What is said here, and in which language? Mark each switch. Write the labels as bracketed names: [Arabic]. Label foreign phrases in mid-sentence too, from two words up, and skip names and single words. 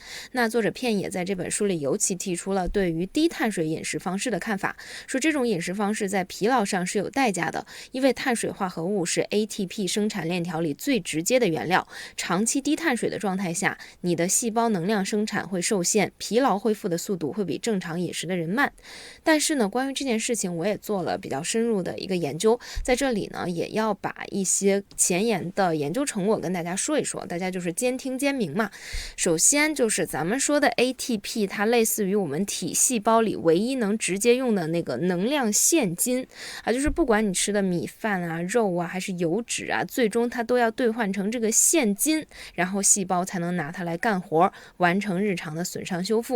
[Chinese] 那作者片也在這本書裡尤其提出了對於低碳水飲食方式的看法，說這種飲食方式在疲勞上是有代價的，因為碳水化合物是 ATP 生產鏈條裡最直接的原料，長期低碳水的狀態下，你的細胞能量生產會受限，疲勞恢復的速度會比正常飲食的人慢。但是呢，關於這件事情我也做了比較深入的一個研究，在這裡呢也要把一些前沿的研究成果跟大家說一說，大家就是兼聽兼明嘛。首先就是咱们说的 ATP，它類似於我們體細胞裡唯一能直接用的那個能量現金啊，就是不管你吃的米飯啊、肉啊還是油脂啊，最終它都要兌換成這個現金，然後細胞才能拿它來幹活，完成日常的損傷修復。